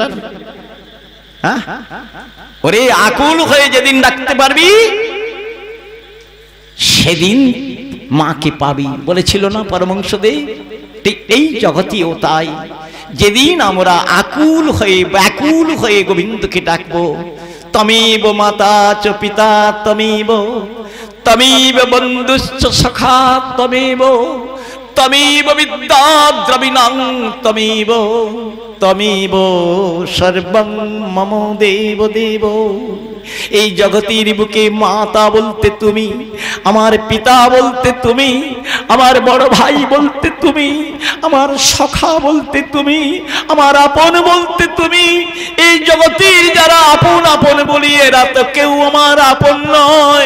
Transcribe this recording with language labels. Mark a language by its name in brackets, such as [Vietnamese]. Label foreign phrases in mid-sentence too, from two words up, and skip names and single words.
[Bangla] হ্যাঁ, ওরে আকুল হয়ে যেদিন ডাকতে পারবি সেদিন মাকে পাবি বলেছিল না পরমহংসদেব? ঠিক এই জগতেও তাই, যেদিন আমরা আকুল হয়ে ব্যাকুল হয়ে গোবিন্দকে ডাকবো, [Sanskrit] তমেব মাতা চ পিতা তমেব, তমেব বন্ধুশ্চ সখা তমেব, তমেব বিদ্যা দ্রবিণং তমেব, তমেব সর্বং মম দেব দেব। [Bangla] এই জগতের বুকে মাতা বলতে তুমি, আমার পিতা বলতে তুমি, আমার বড় ভাই বলতে তুমি, আমার সখা বলতে তুমি, আমার আপন বলতে তুমি। এই জগতের যারা আপন আপন বলি এরা তো কেউ আমার আপন নয়।